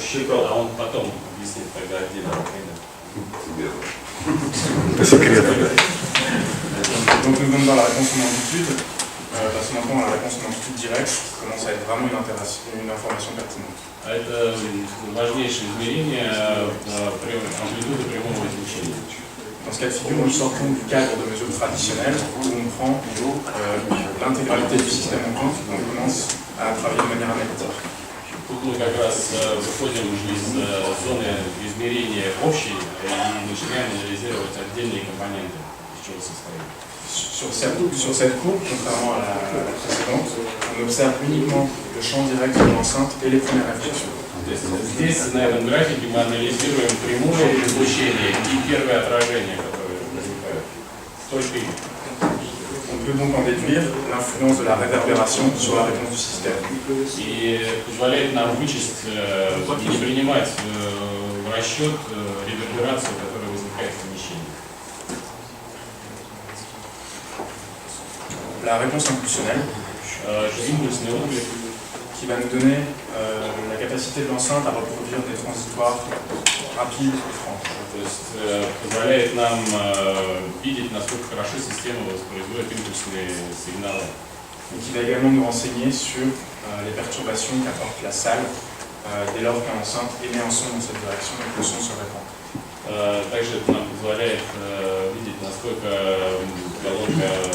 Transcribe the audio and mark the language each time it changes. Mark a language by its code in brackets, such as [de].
[ru] А он потом объяснит тогда отдельно. [fr] Donc nous sommes dans la réponse en amplitude, parce que maintenant la réponse en amplitude directe commence à être vraiment une information pertinente. [ru] Это важнейшее измерение амплитуды прямого излучения. [fr] Dans ce cas de figure, nous sortons du cadre de mesure traditionnel où on prend l'intégralité du système en compte et on commence à travailler de manière analytique. [ru] Тут мы как раз выходим из зоны измерения общей и начинаем анализировать отдельные компоненты, из чего состоит. [fr] Sur cette courbe, contrairement à la précédente, on observe uniquement le champ direct de l'enceinte et les premières réflexions. [ru] Здесь, на этом графике, мы анализируем прямое излучение и первое отражение, которое возникает. Только их. [fr] On peut donc en déduire l'influence de la réverbération sur la réponse du système. [ru] И позволяет нам вычесть, не принимать в расчет реверберацию, которая возникает в помещении. [fr] La réponse impulsionnelle, [ru] Импульсный отклик, [fr] qui va nous donner la capacité de l'enceinte à reproduire des transitoires rapides et francs. [ru] то есть позволяет нам видеть, насколько хорошо система воспроизводит импульсные сигналы. [fr] Et qui va également nous renseigner sur les perturbations qu'apporte la salle dès lors qu'un enceinte émet un son dans cette direction et que le son se répand. [ru] Также это нам позволяет видеть, насколько колонка